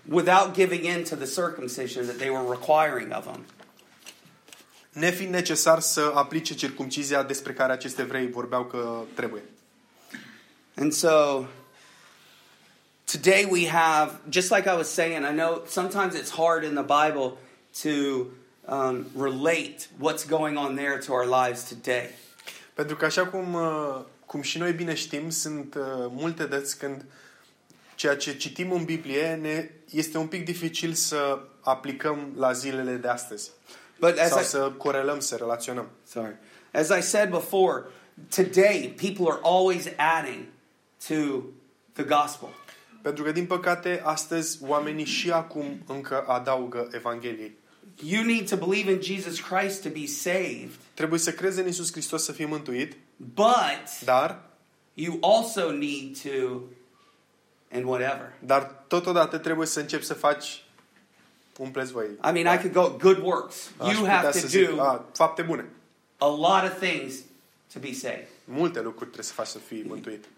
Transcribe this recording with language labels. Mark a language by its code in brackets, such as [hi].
[en] Without giving in to the circumcision that they were requiring of him. [ro] Nefiind necesar să aplice circumcizia despre care acești evrei vorbeau că trebuie. [en] And so today we have, just like I was saying, I know sometimes it's hard in the Bible to relate what's going on there to our lives today. [ro] Pentru că așa cum și noi bine știm, sunt multe dăți când ceea ce citim în Biblie ne este un pic dificil să aplicăm la zilele de astăzi. [en] But as [ro] să corelăm, să relaționăm. [en] Sorry. As I said before, today people are always adding to the gospel. [ro] Pentru că din păcate astăzi oamenii și acum încă adaugă evangheliei. [en] You need to believe in Jesus Christ to be saved. [ro] Trebuie să crezi în Iisus Hristos să fii mântuit. [en] But [ro] dar [en] you also need to and whatever. [ro] Dar totodată trebuie să începi să faci umpleți voi. [en] I mean, I could go good works. You have to do [ro] fapte bune. [en] A lot of things to be saved. [ro] Multe lucruri trebuie să faci să fii mântuit.